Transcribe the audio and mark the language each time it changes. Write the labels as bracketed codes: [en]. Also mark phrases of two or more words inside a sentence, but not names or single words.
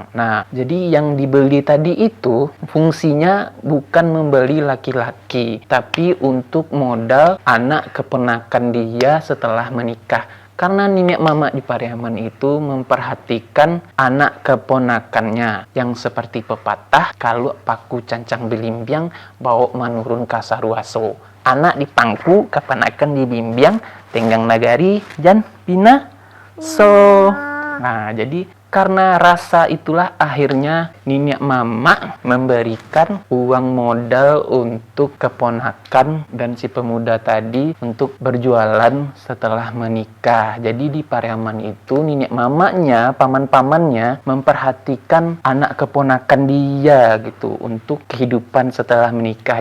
[id] Nah, jadi yang dibeli tadi itu fungsinya bukan membeli laki-laki, tapi untuk modal anak keponakan dia setelah menikah. Karena nenek mama di Pariaman itu memperhatikan anak keponakannya yang seperti pepatah, [min] kalau paku cancang belimbiang bawa menurun kasaruaso. Anak di pangku, keponakan di bimbiang, tenggang nagari, jan pina so. [id] Nah, jadi karena rasa itulah akhirnya nenek mama memberikan uang modal untuk keponakan dan si pemuda tadi untuk berjualan setelah menikah. Jadi di Pariaman itu nenek mamanya, paman-pamannya memperhatikan anak keponakan dia gitu untuk kehidupan setelah menikah.